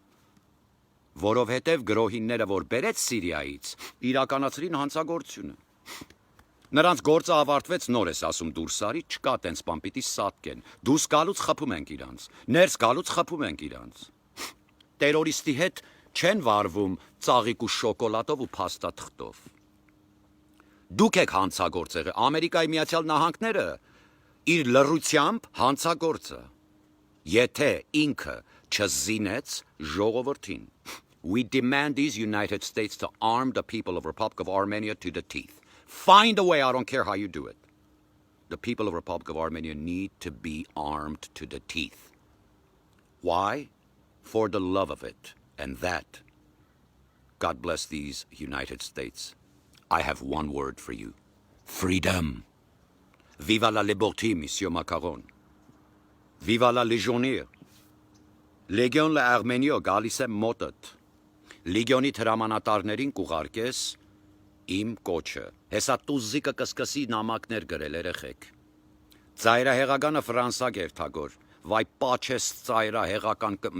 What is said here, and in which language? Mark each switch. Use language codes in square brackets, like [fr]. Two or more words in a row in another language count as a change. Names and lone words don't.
[hy] որովհետև գրոհինները, որ բերեց Սիրիայից, իրականացրին հանցագործությունը։ Նրանց գործը ավարտվեց, նոր ես ասում դուրս արի, չկա տենց բան պիտի սատկեն, դուրս գալուց խփում ենք իրանց, ներս գալուց խփում ենք իրանց։ Տերորիստի հետ չեն վարվում ծաղիկ ու շոկոլադով ու փաստաթղթով։ Դուք եք հանցագործեղը, Ամերիկայի Միացյալ Նահանգները իր լռությամբ հանցագործը, եթե ինքը չզինեց ժողովրդին։ [en] We demand these United States to arm the people of Republic of Armenia to the teeth. Find a way, I don't care how you do it. The people of Republic of Armenia need to be armed to the teeth. Why? For the love of it. And that, God bless these United States. I have one word for you. Freedom. [fr] Viva la liberté, Monsieur Macron. Viva la légionnaire. [hy] Լեգիոն լ'Արմենիո գալիս է մոտդ։ Լեգիոնի հրամանատարներին կուղարկես իմ կոչը։ Հեսա տուզիկը կսկսի նամակներ գրել երեխեք։ Ծայրահեղականը Ֆրանսա գերթագոր, վայ պաչես ծայրահեղական